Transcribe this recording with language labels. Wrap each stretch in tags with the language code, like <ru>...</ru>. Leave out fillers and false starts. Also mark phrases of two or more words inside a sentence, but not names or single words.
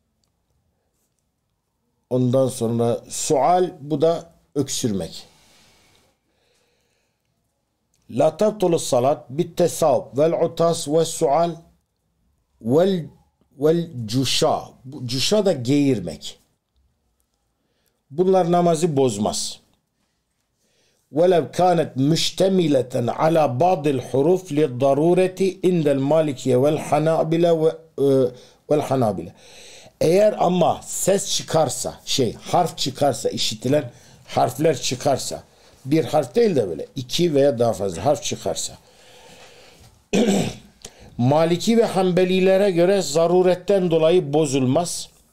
<tr>Ondan sonra sual, bu da öksürmek.</tr> <ar>لا تبطل الصلاة بالتثاؤب والعطاس والسعال والجشاء.</ar> <tr>Cuşa da geğirmek. Bunlar namazı bozmaz.</tr> <ar>وَلَوْ كَانَتْ مُشْتَمِلَةً عَلَى بَعْضِ الْحُرُوفِ لِلضَّرُورَةِ عِنْدَ الْمَالِكِيَّ وَالْحَنَابِلَةِ.</ar> <tr>Eğer ama ses çıkarsa, harf çıkarsa, işitilen harfler çıkarsa, bir harf değil de böyle 2 veya daha fazla harf çıkarsa, Maliki ve Hanbelilere göre zaruretten dolayı bozulmaz.</tr>